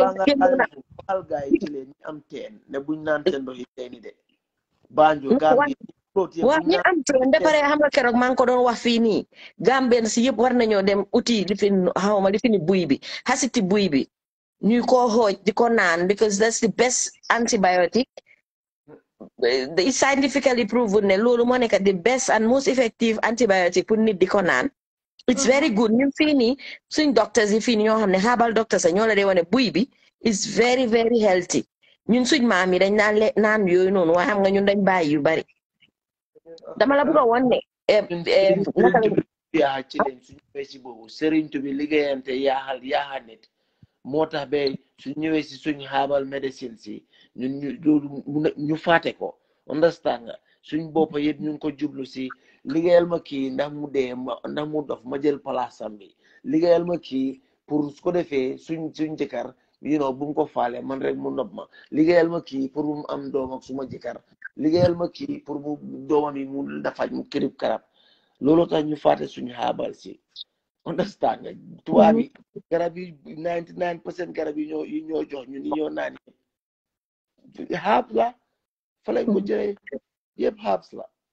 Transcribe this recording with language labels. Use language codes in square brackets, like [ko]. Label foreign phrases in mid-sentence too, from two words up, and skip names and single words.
[wo] balaa nga waxal gaa yi ci leen ñi am teen ne buñ naan seen ndox yi teeni de Banjul Gambie waaw ñu am teen ba pare xam nga keroog maa ngi ko doon wax fii nii Gambien si yëpp war nañoo dem uti li fi xawma li fi ni buy bi xasiti buy bi ñuy ko xooj di ko naan [en] because that's the best antibiotic it's scientifically proven [wo] ne loolu moo nekk [en] the best and most effective antibiotic [wo] pour nit di ko naan [en] it's very good [wo] ñun fii nii suñ doctors yi fii nii ñoo xam ne [en] herbal doctors [wo] ñoo la dee wane buy bi [en] is very very healthy [wo] ñun suñ maam yi dañ naan yooyu noonu waaye xam nga ñun dañ bàyyi yu bari dama la bëgg a woon ne yaa ci leen suñu ñëwee si boobu sëriñtu bi liggéeyante yaaxa nit moo tax ba suñ ñëwee si suñ [en] herbal medicine [wo] si ñun ñu faate ko understand nga suñ boppa yëpp ñu ngi ko jublu si liggéeyal ma kii ndax mu dee ndax mu dof ma jël palaasam bi liggéeyal ma kii pour su ko defee suñ jëkkër bu mu ko faale man rek mu nopp ma liggéeyal ma kii pour mu am doom ak suma jëkkër liggéeyal ma kii pour mu doomam yi mu dafaj mu kirib karab loolu tax ñu faate suñu xaabal si understand nga tubaab yi garab yi 99% garab yi ñoo jox ñu ni ñoo naan xaab la fa lañ ko jëlee yëpp xaabs la